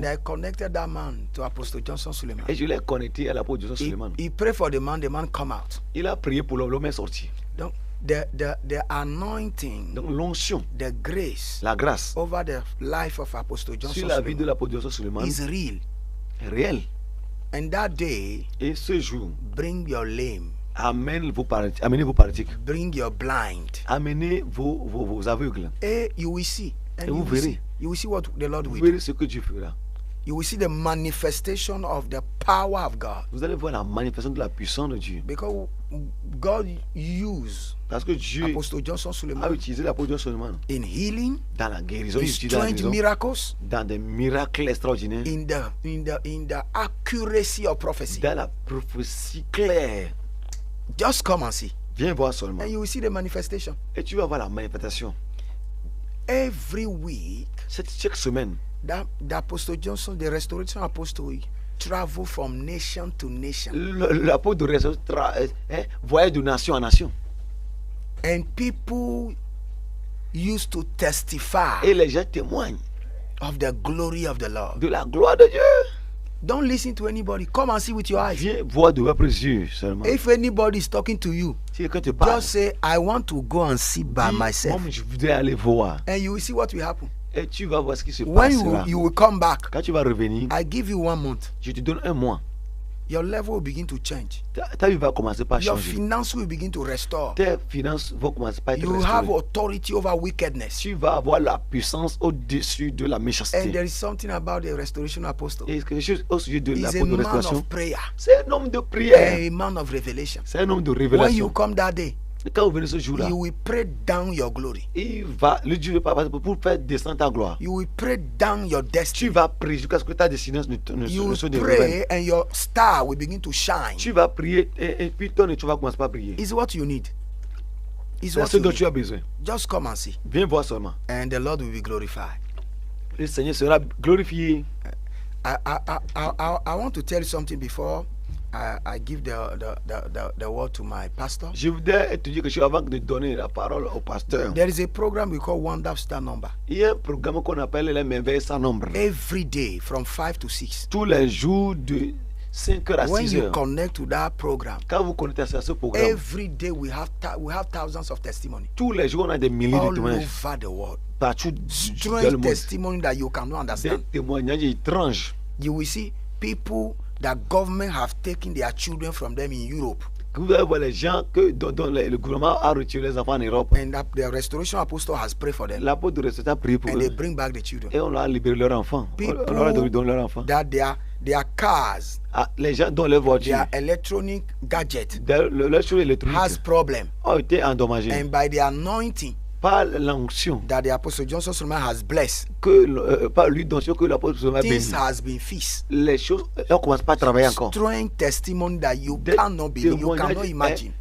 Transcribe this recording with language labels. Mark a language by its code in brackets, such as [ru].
[en] And I connected that man to Apostle Johnson Suleiman. [fr] Et je l'ai connecté à l'apôtre Johnson Suleiman. [en] He prayed for the man come out. [fr] Il a prié pour l'homme est sorti. Donc, [en] the anointing, [fr] donc l'onction, [en] the grace, [fr] la grâce [en] over the life of Apostle Johnson [fr] sur la vie de l'apôtre Johnson Suleiman [en] is real. [fr] Réel. [en] And that day, [fr] et ce jour, [en] bring your lame, [fr] amenez vos paralysés, [en] bring your blind, [fr] amenez vos aveugles. Et [en] you will see. And [fr] et vous verrez. [en] You will see what the Lord will do. [fr] Vous verrez ce que Dieu fera. [en] You will see the manifestation of the power of God. [fr] Vous allez voir la manifestation de la puissance de Dieu. [en] Because God used [fr] parce que Dieu [en] Apostle Johnson Suleiman [fr] a utilisé l'apôtre Johnson Suleiman [en] in healing, [fr] dans la guérison, [en] in strange miracles, [fr] dans des miracles extraordinaires, [en] in the accuracy of prophecy, [fr] dans la prophétie claire. [en] Just come and see. [fr] Viens voir seulement. [en] And you will see the manifestation. [fr] Et tu vas voir la manifestation. [en] Every week, [fr] chaque semaine, [en] the Apostle Johnson, the restoration apostle, travel from nation to nation. [fr] L'apôtre de restauration voyage de nation en nation. [en] And people used to testify. [fr] Et les gens témoignent [en] of the glory of the Lord. [fr] De la gloire de Dieu. [en] Don't listen to anybody. Come and see with your eyes. [fr] Viens voir de vos yeux seulement. [en] If anybody is talking to you, just say, I want to go and see by myself. [fr] Je voudrais aller voir. [en] And you will see what will happen. [fr] Et tu vas voir ce qui se [en] When [fr] passera. [en] you will come back, [fr] quand tu vas revenir, [en] I give you 1 month. [fr] Je te donne 1 mois. [en] Your level will begin to change. [fr] Ta vie va commencer par [en] Your [fr] changer. [en] finances will begin to restore. [fr] Tes finances vont commencer par être [en] You [fr] restaurées. [en] have authority over wickedness. [fr] Tu vas avoir la puissance au-dessus de la méchanceté. [en] And there is something about the restoration apostle. [fr] Et quelque chose au sujet de [en] He's [fr] l'apôtre de restauration. C'est un homme de prière. [en] A man of revelation. [fr] C'est un homme de révélation. [en] When you come that day, [fr] quand vous venez ce jour-là, [en] you will pray down your glory. [fr] Le Dieu va passer pour faire descendre ta gloire. [en] You will pray down your destiny. [fr] Tu vas prier jusqu'à ce que ta destination ne soit [en] You pray and your star will begin to shine. [fr] Tu vas prier et puis ton tu vas commencer par prier. [en] Is what you need. [fr] C'est ce dont tu as besoin. [en] Just come and see. [fr] Viens voir seulement. [en] And the Lord will be glorified. [fr] Le Seigneur sera glorifié. [en] I want to tell you something before I give the word to my pastor. [fr] Je voudrais te dire quelque chose avant de donner la parole au pasteur. [en] There is a program we call Wonder Star Number. [fr] Il y a un programme qu'on appelle les merveilles sans nombre. [en] Every day from 5 to 6. [fr] Tous les jours de 5 heures à 6 heures. [en] When you connect to that program, [fr] quand vous connectez à ce programme, [en] every day we have thousands of testimonies. [fr] Tous les jours on a des milliers de témoignages. [en] All over the world. [fr] Partout dans le [en] Strange [fr] monde. [en] testimony that you cannot understand. [fr] Des témoignages étranges. [en] You will see people that government have taken their children from them in Europe. [fr] Vous allez voir les gens dont le gouvernement a retiré les enfants en Europe. [en] And the restoration apostle has prayed for them. [fr] L'apôtre de restauration a prié pour eux. [en] And they bring back the children. [fr] Et on leur a libéré leurs enfants. [en] People [fr] on leur a donné leurs enfants. [en] That their cars, [fr] les gens dont les voitures, [en] their electronic gadget, [fr] leurs choses électroniques [en] has problem. [fr] Ont été endommagés. [en] And by the anointing, [fr] par l'onction [en] that the apostle Johnson Suleiman has blessed, [fr] par l'onction que l'apôtre Suleiman a béni, [en] things has been fixed. [fr] Les choses, on commence pas à travailler encore. [en] Strange testimony that you cannot believe, you cannot imagine.